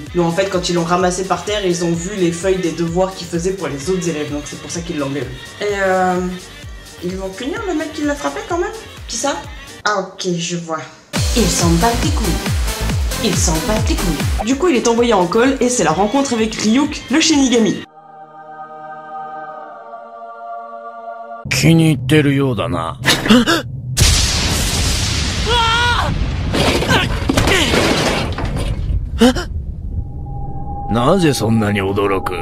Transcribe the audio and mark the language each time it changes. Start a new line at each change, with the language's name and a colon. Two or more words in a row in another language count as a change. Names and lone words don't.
French: Non, en fait, quand ils l'ont ramassé par terre, ils ont vu les feuilles des devoirs qu'il faisait pour les autres élèves, donc c'est pour ça qu'ils l'engueulent. Et ils vont punir le mec qui l'a frappé quand même? Qui ça? Ah ok, je vois. Ils s'en battent les couilles. Il s'en bat les couilles. Du coup, il est envoyé en colle et c'est la rencontre avec Ryuk, le Shinigami.
Japanese: 気に入ってるようだな。なぜそんなに驚く？